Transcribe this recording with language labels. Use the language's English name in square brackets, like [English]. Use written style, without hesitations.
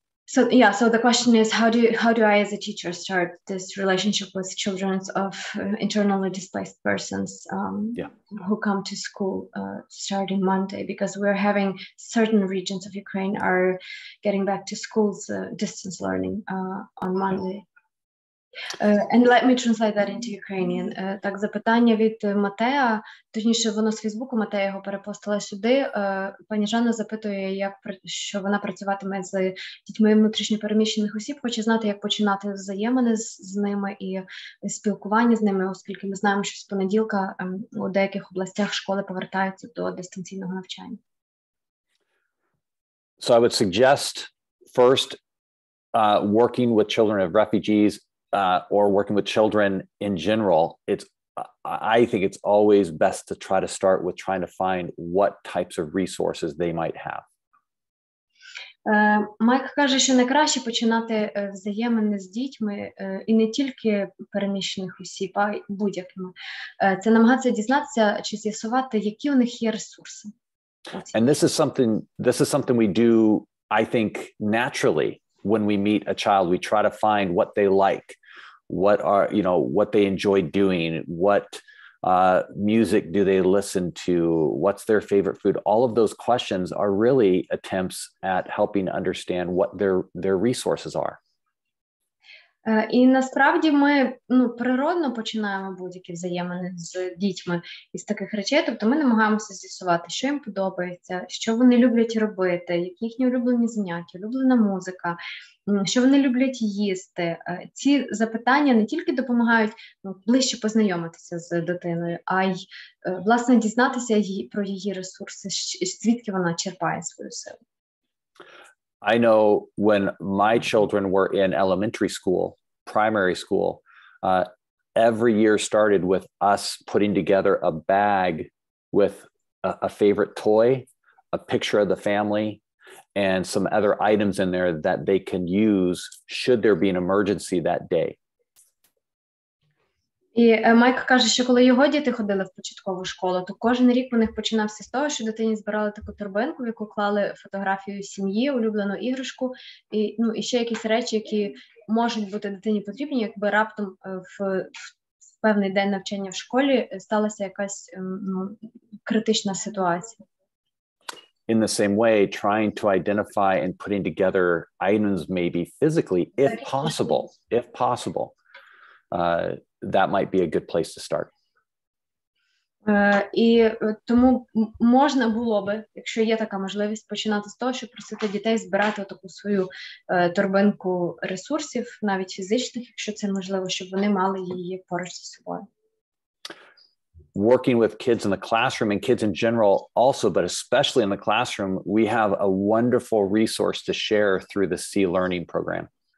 [English] So the question is, how do I as a teacher start this relationship with children of internally displaced persons who come to school starting Monday, because we're having certain regions of Ukraine are getting back to schools distance learning on Monday. And let me translate that into Ukrainian. [Ukrainian] Так, запитання від Матея, точніше, воно з Фейсбуку, Матея його перепостила сюди. Пані Жанна запитує, що вона працюватиме з дітьми внутрішньопереміщених осіб, хоче знати, як починати взаємини з ними і спілкування з ними, оскільки ми знаємо, що з понеділка у деяких областях школи повертаються до дистанційного навчання. [English] So I would suggest first working with children of refugees or working with children in general. I think it's always best to try to start with trying to find what types of resources they might have. [Ukrainian] Майк каже, що найкраще починати взаємини з дітьми, і не тільки переміщених осіб, а й будь-якими. Це намагатися дізнатися чи з'ясувати, які у них є ресурси. [English] And this is something we do, I think, naturally when we meet a child. We try to find what they like, what they enjoy doing, what music do they listen to, what's their favorite food. All of those questions are really attempts at helping understand what their resources are. [Ukrainian] І насправді ми природно починаємо будь-які взаємини з дітьми із таких речей, тобто ми намагаємося з'ясувати, що їм подобається, що вони люблять робити, які їхні улюблені заняття, улюблена музика, що вони люблять їсти. Ці запитання не тільки допомагають ближче познайомитися з дитиною, а й, власне, дізнатися про її ресурси, звідки вона черпає свою силу. [English] I know when my children were in elementary school, primary school, every year started with us putting together a bag with a favorite toy, a picture of the family, and some other items in there that they can use should there be an emergency that day. [Ukrainian] І Майк каже, що коли його діти ходили в початкову школу, то кожен рік у них починався з того, що дитині збирали таку торбинку, в яку клали фотографію сім'ї, улюблену іграшку, і ще якісь речі, які можуть бути дитині потрібні, якби раптом в певний день навчання в школі сталася якась критична ситуація. [English] In the same way, trying to identify and putting together items maybe physically, if possible, that might be a good place to start. [Ukrainian] І тому можна було би, якщо є така можливість, починати з того, щоб просити дітей збирати таку свою торбинку ресурсів, навіть фізичних, якщо це можливо, щоб вони мали її поруч зі собою. [English] Working with kids in the classroom and kids in general also, but especially in the classroom, we have a wonderful resource to share through the C-Learning program.